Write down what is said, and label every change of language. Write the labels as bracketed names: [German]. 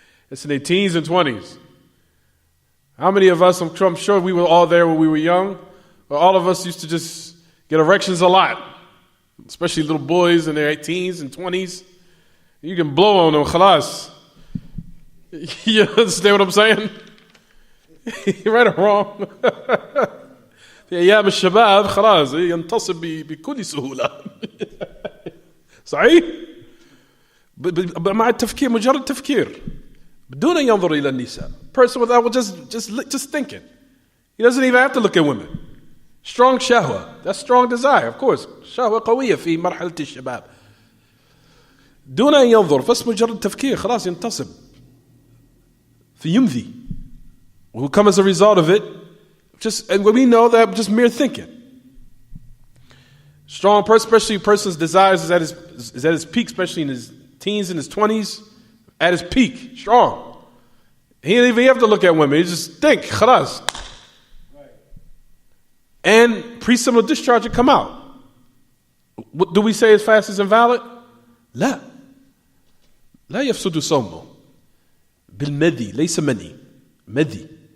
[English] It's in their teens and 20s. How many of us, I'm sure we were all there when we were young, but all of us used to just get erections a lot, especially little boys in their teens and 20s. You can blow on them, khalas. You understand what I'm saying? Right or wrong? [Arabic] في أيام الشباب خلاص ينتصب بكل سهولة. صحيح؟ مع التفكير مجرد تفكير بدون أن ينظر إلى النساء. [English] Person without just thinking. He doesn't even have to look at women. Strong shahwa. That's strong desire, of course. [Arabic] شهوة قوية في مرحلة الشباب. دون أن ينظر بس مجرد تفكير خلاص ينتصب. فيمضي. [English] Will come as a result of it. And we know that just mere thinking. Strong person, especially a person's desires is at his peak, especially in his teens and his 20s, at his peak, strong. He didn't even have to look at women. He just think, khalas. And pre-seminal discharge would come out. What do we say his fast is invalid? [Arabic] لا يفسد صومه بالمذي ليس مني مذي.